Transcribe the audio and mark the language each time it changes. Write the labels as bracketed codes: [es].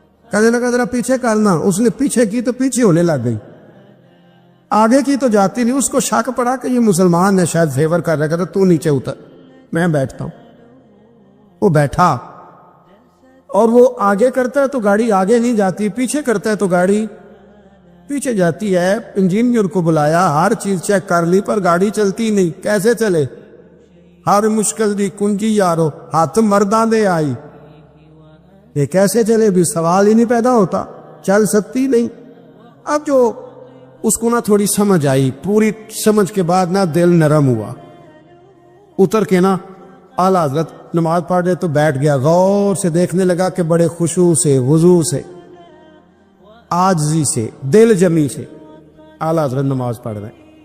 [ur] کہنے لگا ذرا پیچھے کرنا. اس نے پیچھے کی تو پیچھے ہونے لگ گئی, آگے کی تو جاتی نہیں. اس کو شک پڑا کہ یہ مسلمان ہے, شاید فیور کر رہا. کہتا تو نیچے اتر, میں بیٹھتا ہوں. وہ بیٹھا اور وہ آگے کرتا ہے تو گاڑی آگے نہیں جاتی, پیچھے کرتا ہے تو گاڑی پیچھے جاتی ہے. انجینئر کو بلایا, ہر چیز چیک کر لی, پر گاڑی چلتی نہیں. کیسے چلے؟ [pa] ہر مشکل دی کنجی یارو, ہاتھ مرداں دے آئی. [ur] یہ کیسے چلے بھی سوال ہی نہیں پیدا ہوتا, چل سکتی نہیں. اب جو اس کو نہ تھوڑی سمجھ آئی, پوری سمجھ کے بعد نہ دل نرم ہوا. اتر کے نا اعلیٰ حضرت نماز پڑھ رہے تو بیٹھ گیا. غور سے دیکھنے لگا کہ بڑے خشوع سے, وضو سے, عاجزی سے, دل جمی سے اعلیٰ حضرت نماز پڑھ رہے ہیں.